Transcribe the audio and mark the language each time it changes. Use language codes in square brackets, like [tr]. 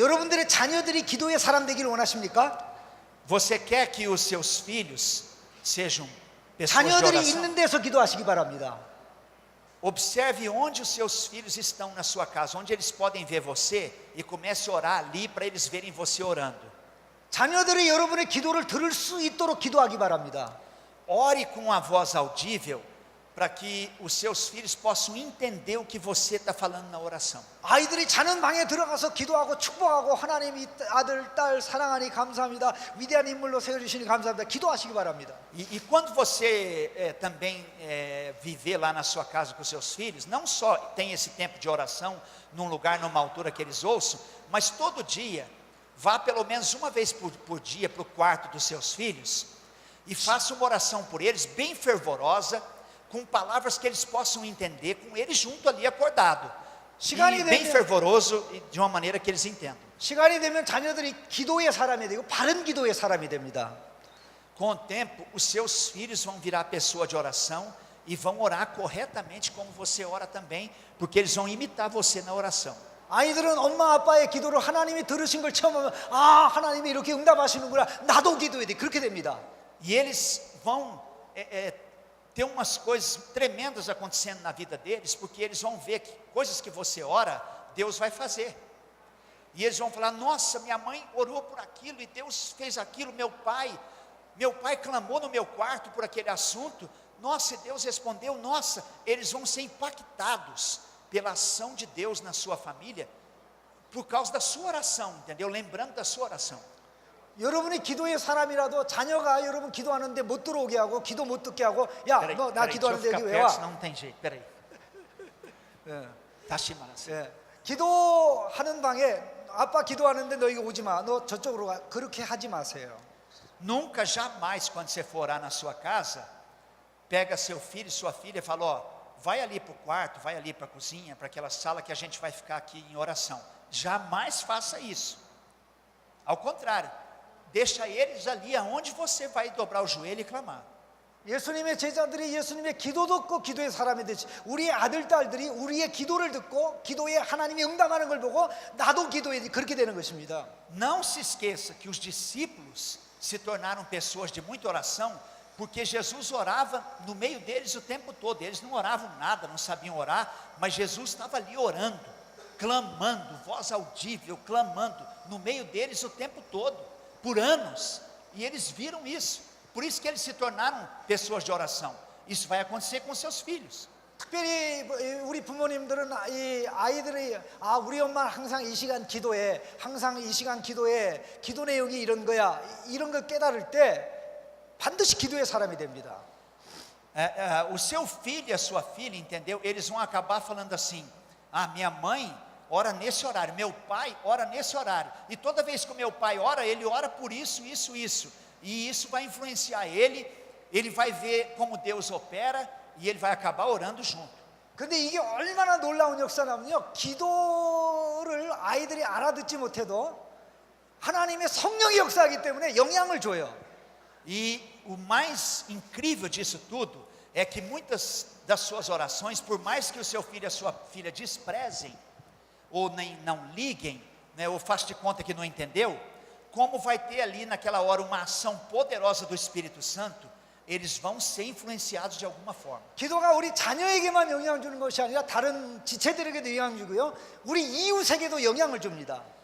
[ko] 여러분들의 자녀들이 기도의 사람 되기를 원하십니까? [pt] Você quer que os seus filhos sejam pessoas de [ko] 자녀들이 [pt] oração? [ko] 있는 데서 기도하시기 바랍니다. [pt] Observe onde os seus filhos estão na sua casa, onde eles podem ver você e comece a orar ali para eles verem você orando. [ko] 자녀들이 여러분의 기도를 들을 수 있도록 기도하기 바랍니다. [pt] Ore com a voz audível para que os seus filhos possam entender o que você está falando na oração. [ko] 아이들이 자는 방에 들어가서 기도하고 축복하고 하나님이 아들, 딸 사랑하니 감사합니다. 위대한 인물로 세워주시니 감사합니다. 기도하시기 바랍니다. [pt] E quando você também viver lá na sua casa com os seus filhos, não só tem esse tempo de oração num lugar, numa altura que eles ouçam, mas todo dia, vá pelo menos uma vez por dia para o quarto dos seus filhos e faça uma oração por eles, bem fervorosa, com palavras que eles possam entender, com eles junto ali acordado, e bem fervoroso e de uma maneira que eles entendam. [ko] 시간이 되면 자녀들이 기도의 사람이 되고 바른 기도의 사람이 됩니다. [pt] Com o tempo, os seus filhos vão virar pessoa de oração e vão orar corretamente como você ora também, porque eles vão imitar você na oração. [ko] 아이들은 엄마 아빠의 기도를 하나님이 들으신 걸 처음 하면 하나님이 이렇게 응답하시는구나, 나도 기도해야 돼, 그렇게 됩니다. [pt] E eles vão ter umas coisas tremendas acontecendo na vida deles, porque eles vão ver que coisas que você ora, Deus vai fazer. E eles vão falar: nossa, minha mãe orou por aquilo e Deus fez aquilo. Meu pai clamou no meu quarto por aquele assunto. Nossa, e Deus respondeu. Nossa, eles vão ser impactados pela ação de Deus na sua família, por causa da sua oração, entendeu? Lembrando da sua oração. [ko] 여러분이 기도의 사람이라도 자녀가 여러분 기도하는데 못 들어오게 하고 기도 못 듣게 하고, 야, [pt] Peraí, [ko] 너 나 [pt] deixa eu [ko] 기도하는데 [pt] ficar [ko] 여기 왜 [pt] perto, [ko] 와? [pt] senão não tem jeito. Peraí. [ko] 다시 말하세요. 예. 기도하는 방에 아빠 기도하는데 너 이거 오지 마. 너 저쪽으로 가. 그렇게 하지 마세요. [pt] Nunca, jamais, quando você for orar na sua casa, pega seu filho e sua filha e fala: ó, vai ali para o quarto, vai ali para a cozinha, para aquela sala que a gente vai ficar aqui em oração. Jamais faça isso. Ao contrário, deixa eles ali aonde você vai dobrar o joelho e clamar. [ko] 예수님의 제자들이 예수님의 기도 듣고 기도의 사람이 되지. 우리 아들 딸들이 우리의 기도를 듣고 기도에 하나님이 응답하는 걸 보고 나도 기도해야지. 그렇게 되는 것입니다. [pt] Não se esqueça que os discípulos se tornaram pessoas de muita oração, porque Jesus orava no meio deles o tempo todo. Eles não oravam nada, não sabiam orar, mas Jesus estava ali orando, clamando, voz audível, clamando no meio deles o tempo todo, por anos. E eles viram isso. Por isso que eles se tornaram pessoas de oração. Isso vai acontecer com seus filhos. [ko] 특별히 우리 부모님들은 이 아이들이 우리 엄마는 항상 이 시간 기도해, 항상 이 시간 기도해, 기도 내용이 이런 거야, 이런 걸 깨달을 때 반드시 기도의 사람이 됩니다. [pt] O seu filho e a sua filha, entendeu? Eles vão acabar falando assim: minha mãe ora nesse horário, meu pai ora nesse horário, e toda vez que o meu pai ora, ele ora por isso, isso, isso, e isso vai influenciar ele vai ver como Deus opera, e ele vai acabar orando junto. [ko] 근데 이게 얼마나 놀라운 역사냐면요, 기도를 아이들이 알아듣지 못해도 하나님의 성령이 역사하기 때문에 영향을 줘요. [pt] E o mais incrível disso tudo é que muitas das suas orações, por mais que o seu filho e a sua filha desprezem, ou nem não liguem, né, ou façam de conta que não entendeu, como vai ter ali naquela hora uma ação poderosa do Espírito Santo, eles vão ser influenciados de alguma forma. [ko] 기도가 우리 자녀에게만 영향을 주는 것이 아니라 다른 지체들에게도 영향을 주고요, 우리 이웃에게도 영향을 줍니다.